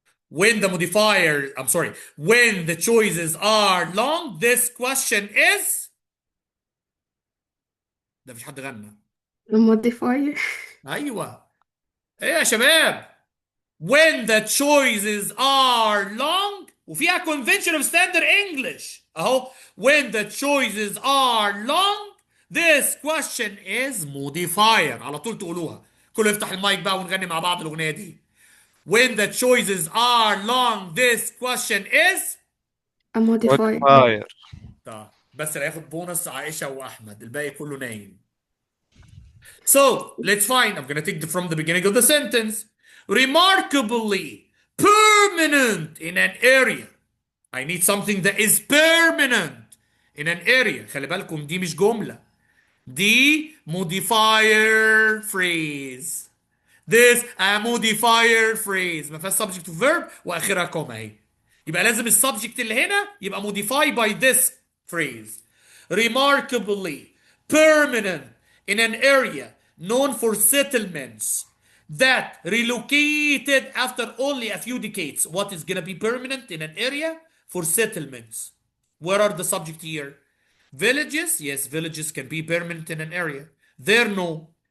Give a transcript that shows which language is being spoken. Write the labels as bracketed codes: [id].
[en] When the modifier, I'm sorry, when the choices are long, this question is. [ar] ده مفيش حد غنى. [en] modifier. [ar] ايوه. ايه يا شباب؟ [en] When the choices are long [ar] وفيها [en] convention of standard English [ar] اهو. [en] When the choices are long, this question is modifier. [ar] على طول تقولوها. كله يفتح المايك بقى ونغني مع بعض الأغنية دي. [en] when the choices are long, this question is. A modifier. modifier. [ar] طيب بس اللي هياخد بونص عائشة وأحمد، الباقي كله نايم. [en] So let's find. I'm gonna take from the beginning of the sentence. Remarkably permanent in an area. I need something that is permanent in an area. [ar] خلي بالكم دي مش جملة، دي modifier phrase. [en] This a modifier phrase [ar] ما فيهاش [en] subject to verb [ar] واخرها كوما اهي. يبقى لازم السبجكت اللي هنا يبقى [en] modify by this phrase. Remarkably permanent in an area known for settlements that relocated after only a few decades. What is gonna be permanent in an area? For settlements. Where are the subject here? Villages, yes, villages can be permanent in an area. There, no.